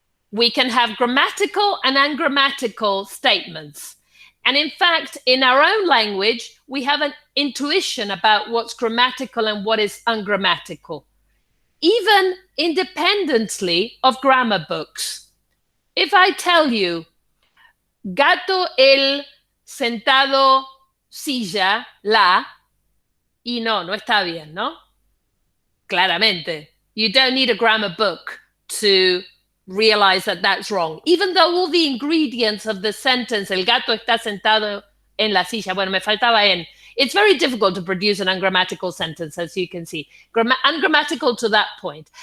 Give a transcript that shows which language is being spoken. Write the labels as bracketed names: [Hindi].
[English] We can have grammatical and ungrammatical statements. And in fact, in our own language, we have an intuition about what's grammatical and what is ungrammatical, even independently of grammar books. If I tell you, [Spanish] gato el sentado silla la, y no está bien, ¿no? Claramente. [English] You don't need a grammar book to realize that that's wrong, even though all the ingredients of the sentence, [Spanish] el gato está sentado en la silla, bueno, me faltaba en, [English] it's very difficult to produce an ungrammatical sentence, as you can see, ungrammatical to that point.